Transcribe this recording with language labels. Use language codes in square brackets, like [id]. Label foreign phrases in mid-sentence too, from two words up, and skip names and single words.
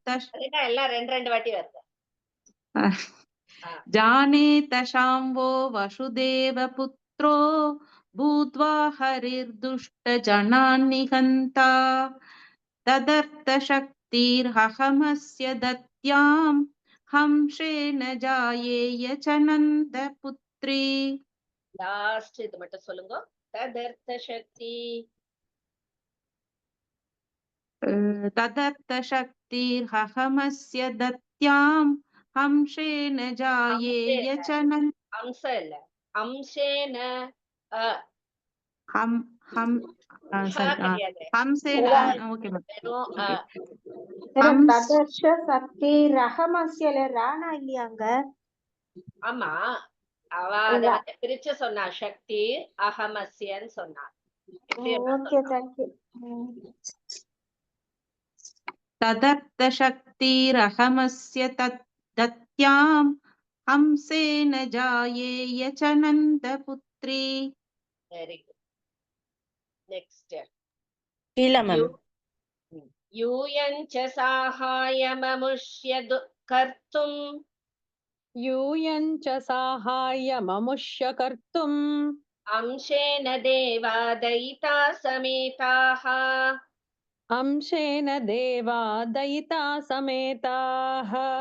[sa] जाने तशाम्भो वसुदेव पुत्रो भूत्वा हरिर्दुष्टजनान् निहन्ता तदर्थशक्तिरहमस्य दद्याम् अंशेन जायेय च नन्दपुत्री. [ta] லாஸ்ட் இது மட்டும் சொல்லுங்க. [sa] तदर्थ शक्ति तदर्थशक्तिर्हमस्य दत्याम् अंशेन जायेय च अंश இல்ல अंशेन अंशेन ओके तदर्थ शक्ति [ta] ரஹமஸ்யல ராணா இல்லையாங்க? ஆமா, அவ அத வந்து பிரிச்சு சொன்னா. சக்தி அகமஸ்யன்னு சொன்னா. [en] ஓகே, thank you. [sa] तदर्थशक्तिरहमस्य दत्याम् अंशेन जायेय च नन्दपुत्री. [en] very good. next शीला मैम. [sa] यूयञ्च साहाय्यममुष्य कर्तुम् यूयञ्च साहाय्यममुष्य कर्तुम् अंशेन देवा दयिता समेताः अंशेन देवा दयिता समेताः